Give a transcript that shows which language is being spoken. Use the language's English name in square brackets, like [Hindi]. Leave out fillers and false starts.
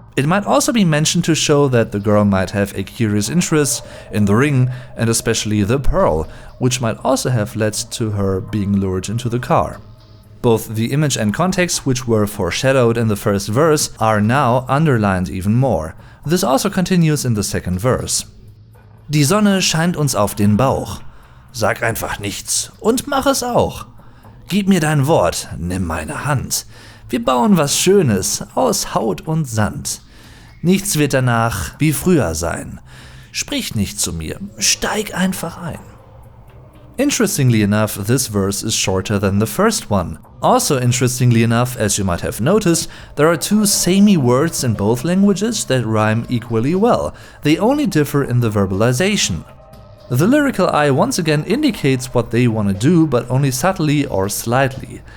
[English] It might also be mentioned to show that the girl might have a curious interest in the ring and especially the pearl, which might also have led to her being lured into the car. Both the image and context, which were foreshadowed in the first verse, are now underlined even more. This also continues in the second verse. [German] Die Sonne scheint uns auf den Bauch. Sag einfach nichts und mach es auch. Gib mir dein Wort, nimm meine Hand. Wir bauen was Schönes aus Haut und Sand. Nichts wird danach wie früher sein. Sprich nicht zu mir, steig einfach ein. [English] Interestingly enough, this verse is shorter than the first one. Also interestingly enough, as you might have noticed, there are two samey words in both languages that rhyme equally well. They only differ in the verbalization. The lyrical eye once again indicates what they want to do, but only subtly or slightly.